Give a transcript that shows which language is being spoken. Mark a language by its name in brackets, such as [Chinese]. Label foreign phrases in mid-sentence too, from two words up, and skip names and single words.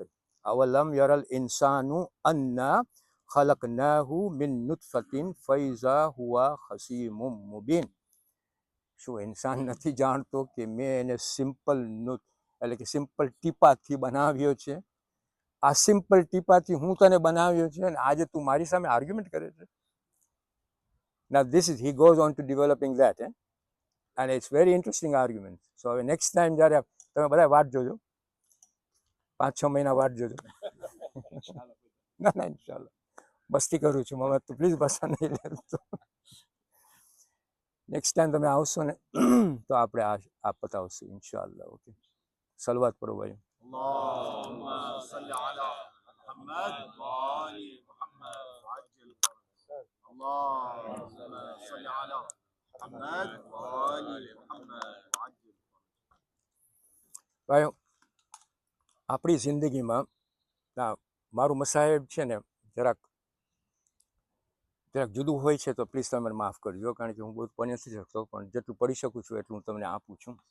[Arabic] أولم ير الإنسان أنا خلقناه من نطفة فإذا هو خصيم مبين. [Gujarati] શું ઇન્સાન નથી જાણતો કે મેં એને સિમ્પલ એટલે કે સિમ્પલ ટીપાથી બનાવ્યો છે. આ સિમ્પલ ટીપાથી હું તને બનાવ્યો છે અને આજે તું મારી સામે આર્ગ્યુમેન્ટ કરે છે. [English] Now this is he goes on to developing that, and it's very interesting argument. [Gujarati] So હવે [English] next time [Gujarati] જ્યારે તમે બધા વાટ જોજો, 5-6 મહિના વાટ જોજો. ના ના ઇન્શાલ્લાહ મસ્તી કરું છું મમ્મી, તો પ્લીઝ બસા નહીં લેતો. [English] next time [Gujarati] તમે આવશો ને તો આપણે આ પતાવશું ઇન્શાલ્લાહ. ઓકે, સલવાત પઢો ભાઈ. [Arabic] اللهم صل على محمد وآل محمد وعجل فرجهم. اللهم صل على محمد وآل محمد وعجل [Gujarati] ભાઈઓ, આપણી જિંદગીમાં મારું મસાહેબ છે ને જરાક જુદું હોય છે, તો પ્લીઝ તમે મને માફ કરજો, કારણ કે હું બહુ પડી નથી શકતો, પણ જેટલું પડી શકું છું એટલું હું તમને આપું છું.